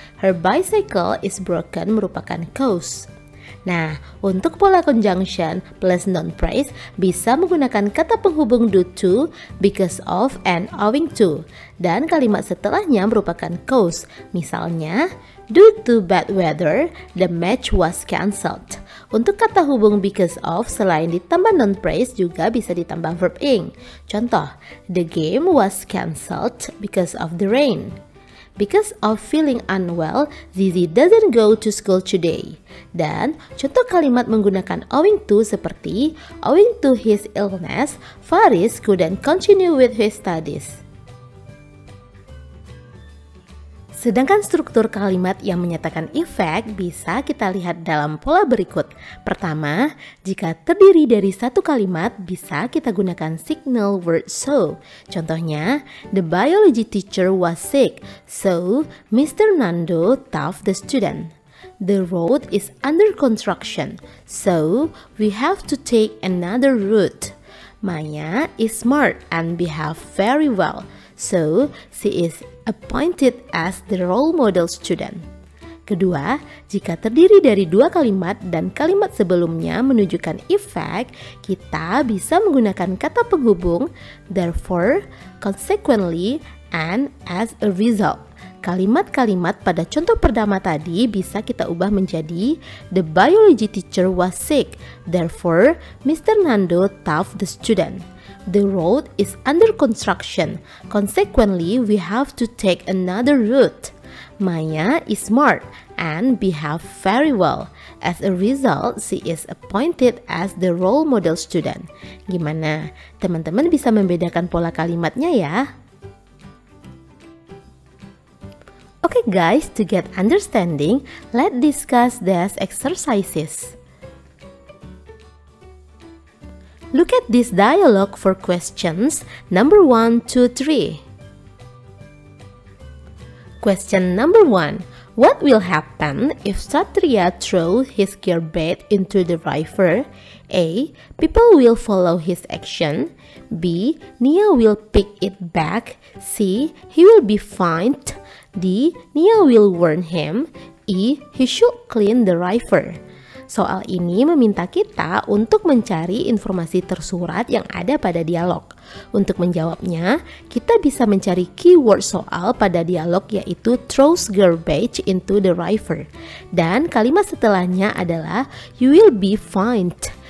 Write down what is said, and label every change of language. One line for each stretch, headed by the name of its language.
English: Her bicycle is broken
Indonesian: merupakan cause. Nah, untuk pola conjunction plus noun phrase bisa menggunakan kata penghubung due to, because of, and owing to. Dan kalimat setelahnya merupakan cause.
English: Misalnya, due to bad weather, the match was cancelled.
Indonesian: Untuk kata hubung because of, selain ditambah noun phrase juga bisa ditambah verb ing.
English: Contoh, the game was cancelled because of the rain. Because of feeling unwell, Zizi doesn't go to school today.
Indonesian: Dan contoh kalimat menggunakan owing to seperti
English: owing to his illness, Faris couldn't continue with his studies.
Indonesian: Sedangkan struktur kalimat yang menyatakan efek bisa kita lihat dalam pola berikut. Pertama, jika terdiri dari satu kalimat bisa kita gunakan signal word so.
English: Contohnya, the biology teacher was sick, so Mr. Nando taught the student. The road is under construction, so we have to take another route. Maya is smart and behave very well, so she is appointed as the role model student.
Indonesian: Kedua, jika terdiri dari dua kalimat dan kalimat sebelumnya menunjukkan efek, kita bisa menggunakan kata penghubung therefore, consequently, and as a result. Kalimat-kalimat pada contoh pertama tadi bisa kita ubah menjadi
English: the biology teacher was sick, therefore Mr. Nando taught the student. The road is under construction, consequently we have to take another route. Maya is smart and behave very well. As a result, she is appointed as the role model student.
Indonesian: Gimana? Teman-teman bisa membedakan pola kalimatnya ya?
English: Okay guys, to get understanding, let's discuss these exercises. Look at this dialogue for questions number 1 to 3. Question number 1. What will happen if Satria throws his garbage into the river? A. People will follow his action. B. Nia will pick it back. C. He will be fined. D. Nia will warn him. E. He should clean the river.
Indonesian: Soal ini meminta kita untuk mencari informasi tersurat yang ada pada dialog. Untuk menjawabnya, kita bisa mencari keyword soal pada dialog yaitu
English: throws garbage into the river.
Indonesian: Dan kalimat setelahnya adalah
English: you will be fined.